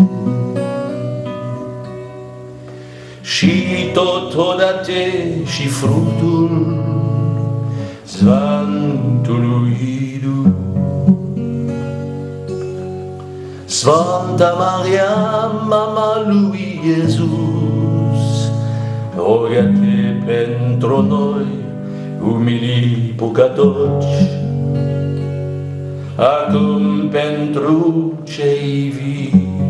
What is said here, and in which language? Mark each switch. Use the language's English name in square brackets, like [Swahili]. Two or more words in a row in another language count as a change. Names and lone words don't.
[Romanian] Și totodată și fructul Sfântului Duh Santa Maria, Mama lui Jesus, rogate pentru noi, umili păcătoși, acum pentru cei vii.